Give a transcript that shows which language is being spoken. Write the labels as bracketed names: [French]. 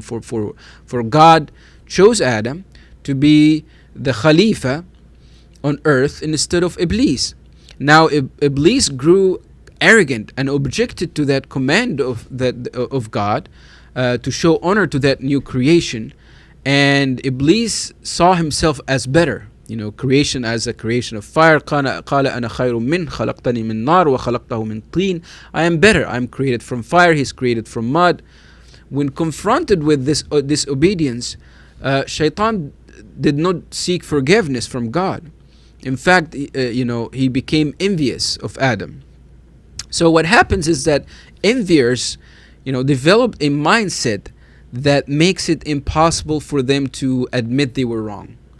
[English] For God chose Adam to be the Khalifa on earth instead of Iblis. Now Iblis grew arrogant and objected to that command of God to show honor to that new creation, and Iblis saw himself as better. Creation as a creation of fire. [Arabic] قال أنا خير من خلقتني من نار وخلقته من طين. [English] I am better. I am created from fire. He's created from mud. When confronted with this disobedience, Shaitan did not seek forgiveness from God. In fact, he became envious of Adam. So what happens is that enviers, develop a mindset that makes it impossible for them to admit they were wrong.